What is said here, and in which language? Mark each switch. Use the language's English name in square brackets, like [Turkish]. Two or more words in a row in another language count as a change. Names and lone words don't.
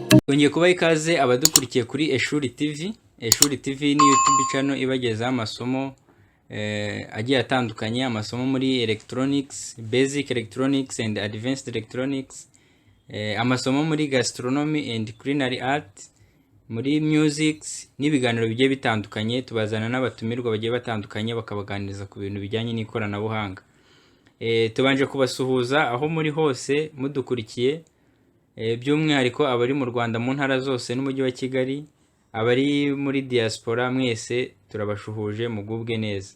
[Kinyarwanda] Twongeye kubaha ikaze abadukurikiye kuri Eshuri TV. Eshuri TV ni [English] YouTube channel [Kinyarwanda] ibagezaho amasomo agiye atandukanye, amasomo muri electronics, [English] basic electronics and advanced electronics, [Kinyarwanda] amasomo muri [English] gastronomy and culinary art, [Kinyarwanda] muri music n'ibiganiro bigiye bitandukanye. Tubazana n'abatumirwa bagiye batandukanye bakabaganiriza ku bintu bijyanye n'ikoranabuhanga. Tubanje kubasuhuza aho muri hose mudukurikiye, by'umwihariko abari mu Rwanda mu ntara zose n'umujyi wa Kigali, abari muri diaspora mwese turabashuhuje mugubwe neza.